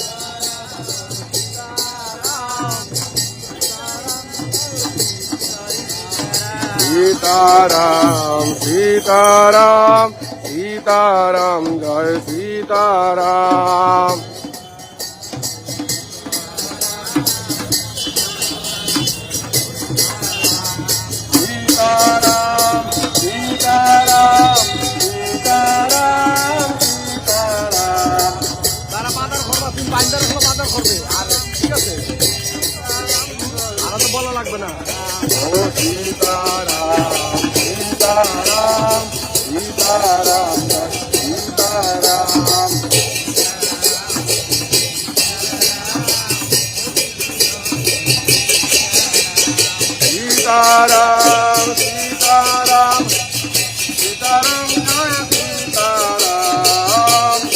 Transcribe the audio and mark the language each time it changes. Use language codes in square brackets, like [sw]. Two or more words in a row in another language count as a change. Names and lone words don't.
[hi] सीताराम सीताराम सीताराम जय सीताराम सीताराम सीताराम सीताराम सीताराम [bn] তারা বাজার করবা, তুমি বাইন্দার হলো বাজার করবে। আর ঠিক আছে, আর তো বলা লাগবে না। [hi] ओ सीताराम सीताराम सीताराम सीताराम सीताराम सीताराम सीताराम जय सीताराम